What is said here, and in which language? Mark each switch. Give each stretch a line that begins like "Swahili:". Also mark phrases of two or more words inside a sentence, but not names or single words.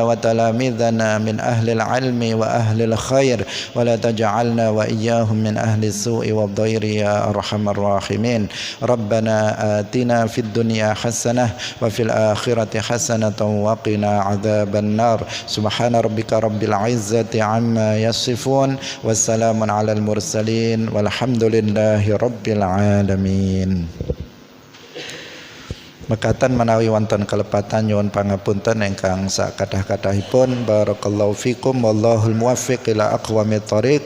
Arabic: وتلاميذنا من أهل العلم وأهل الخير ولا تجعلنا وإياهم من أهل السوء والضير يا أرحم الراحمين ربنا آتنا في الدنيا حسنة وفي الآخرة حسنة وقنا عذاب النار سبحان ربك رب العزة عما يصفون والسلام على المرسلين والحمد لله رب العالمين.
Javanese: Mekatan menawi wonten kelepatan nyuwun pangapunten ingkang sakathah-kathahipun.
Arabic: بارك الله فيكم والله الموفق إلى أقوم الطريق.